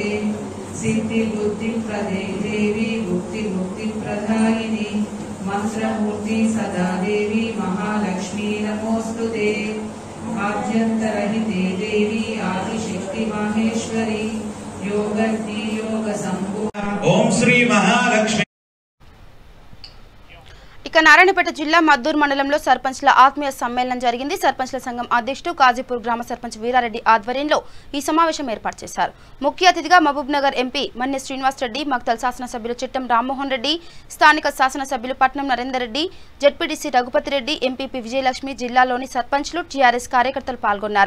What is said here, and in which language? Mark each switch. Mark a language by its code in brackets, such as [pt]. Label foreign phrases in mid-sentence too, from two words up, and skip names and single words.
[sa] सिद्धिबुद्धिप्रदे देवी बुद्धिमुक्तिप्रदायिनी मंत्रमूर्ति सदा देवी महालक्ष्मी नमोस्तुते। आद्यन्तरहिते देवी आदिशक्ति माहेश्वरी योगज्ञे योग संपूर्ण ओम श्री महालक्ष्मी। [te] ఇక నారాయణపేట జిల్లా మద్దూరు మండలంలో సర్పంచ్ల ఆత్మీయ సమ్మేళనం జరిగింది. సర్పంచ్ల సంఘం అధ్యక్షుడు కాజీపూర్ గ్రామ సర్పంచ్ వీరారెడ్డి ఆధ్వర్యంలో ఈ సమావేశం ఏర్పాటు చేశారు. ముఖ్య అతిథిగా మహబూబ్ నగర్ ఎంపీ మన్నె శ్రీనివాస్ రెడ్డి, మక్తల్ శాసనసభ్యులు చిట్టం రామ్మోహన్ రెడ్డి, స్థానిక శాసనసభ్యులు పట్నం నరేందర్ రెడ్డి, జెడ్పీటీసీ రఘుపతి రెడ్డి, ఎంపీపీ విజయలక్ష్మి, జిల్లాలోని సర్పంచ్లు, టీఆర్ఎస్ కార్యకర్తలు పాల్గొన్నారు.